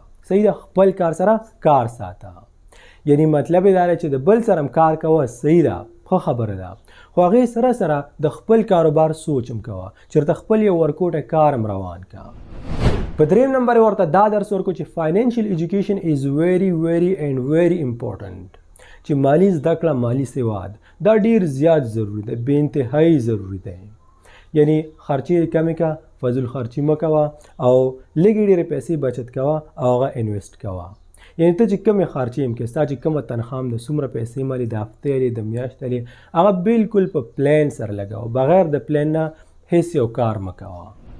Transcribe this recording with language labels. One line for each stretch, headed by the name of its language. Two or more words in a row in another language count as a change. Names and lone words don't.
Pashto: صحیح ده خپل کار سره کار ساته یعنی مطلب یې دا دی چې د بل سره هم کار کوه صحیح ده ښه خبره ده خو هغې سره سره د خپل کاروبار سوچ هم کوه چېرته خپل یو ورکوټه کار هم روان کا. په دریم نمبر ورته دا درس ورکو چې
English: financial education is very very and very important
Pashto: چې مالی زده کړه مالی سواد دا ډیر زیات ضروری دی بې انتهایی ضروری دی. یعنی خرچې کمې کا فضل خرچي مه کوه او لږې ډېرې پیسې بچت کوه او هغه انویسټ کوه. یعنی ته چې کومې خرچې هم کوې ستا چې کومه تنخوا هم د څومره پیسې مالي د هفتې لري د میاشتې لري هغه بالکل په پلان سره لګوه بغیر د پلان نه هیڅ یو کار مه کوه.